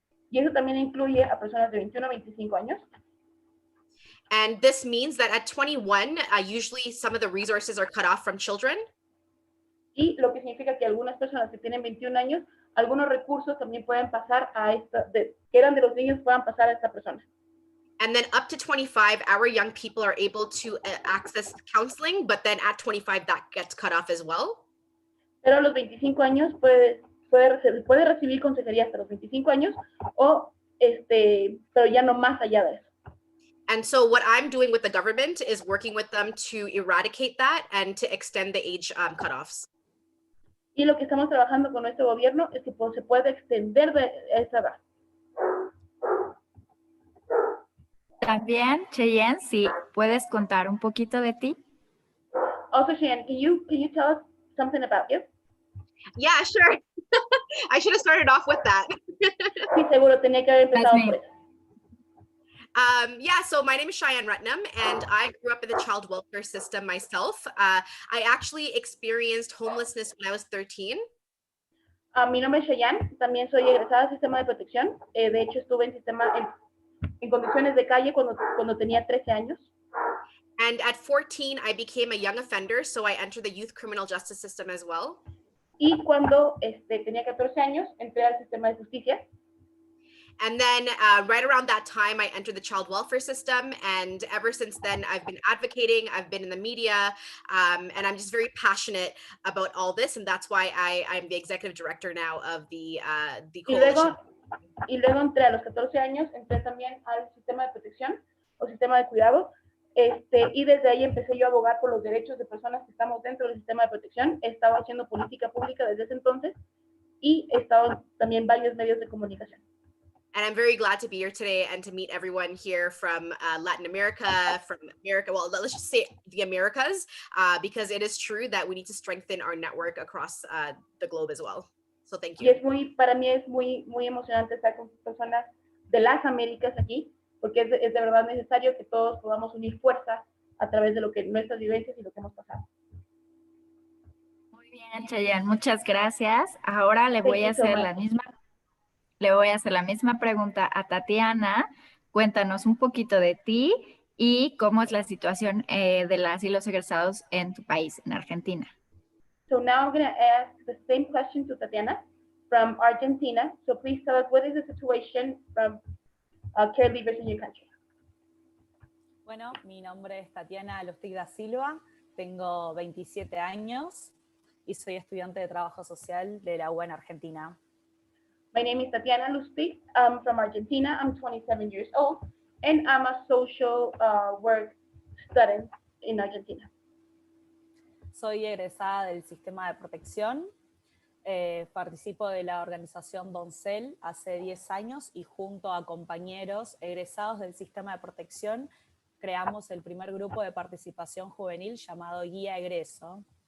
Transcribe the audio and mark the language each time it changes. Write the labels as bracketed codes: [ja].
[es] Y eso también incluye a personas de 21 a 25 años. [en] And this means that at 21, usually some of the resources are cut off from children. [es] Y lo que significa que algunas personas que tienen 21 años, algunos recursos también pueden pasar a que eran de los niños, puedan pasar a esta persona. [en] And then up to 25, our young people are able to access counseling, but then at 25, that gets cut off as well. [es] Pero a los 25 años puede recibir consejería hasta los 25 años, pero ya no más allá de eso. [en] And so what I'm doing with the government is working with them to eradicate that and to extend the age cutoffs. [es] Y lo que estamos trabajando con nuestro gobierno es que se puede extender de esa edad. También, Cheyenne, si puedes contar un poquito de ti. [en] Also, Cheyenne, can you tell us something about you? Yeah, sure. I should have started off with that. [es] Sí, seguro, tenía que haber empezado por eso. [en] Yeah, so my name is Cheyenne Rutnam, and I grew up in the child welfare system myself. I actually experienced homelessness when I was 13. [es] Mi nombre es Cheyenne, también soy egresada del sistema de protección. De hecho, estuve en condiciones de calle cuando tenía 13 años. [en] And at 14, I became a young offender, so I entered the youth criminal justice system as well. [es] Y cuando tenía 14 años, entré al sistema de justicia. [en] And then right around that time, I entered the child welfare system. And ever since then, I've been advocating, I've been in the media, and I'm just very passionate about all this. And that's why I'm the executive director now of the coalition. [es] Y luego entré a los 14 años, entré también al sistema de protección o sistema de cuidado. Y desde ahí empecé yo a abogar por los derechos de personas que estamos dentro del sistema de protección. He estado haciendo política pública desde ese entonces y he estado también en varios medios de comunicación. [en] And I'm very glad to be here today and to meet everyone here from Latin America, from America. Well, let's just say the Americas, because it is true that we need to strengthen our network across the globe as well. So thank you. [es] Y para mí es muy emocionante estar con personas de las Américas aquí, porque es de verdad necesario que todos podamos unir fuerzas a través de nuestras vivencias y lo que hemos pasado. Muy bien, Cheyenne, muchas gracias. Ahora le voy a hacer la misma pregunta a Tatiana. Cuéntanos un poquito de ti y cómo es la situación de las y los egresados en tu país, en Argentina. [en] So now I'm going to ask the same question to Tatiana from Argentina. So please tell us, what is the situation from care leavers in your country? [es] Bueno, mi nombre es Tatiana Lustig da Silva, tengo 27 años y soy estudiante de trabajo social de la UNA Argentina. [en] My name is Tatiana Lustig. I'm from Argentina. I'm 27 years old, and I'm a social work student in Argentina. [es] Soy egresada del sistema de protección. Participo de la organización Doncel hace 10 años y junto a compañeros egresados del sistema de protección creamos el primer grupo de participación juvenil llamado Guía Egreso.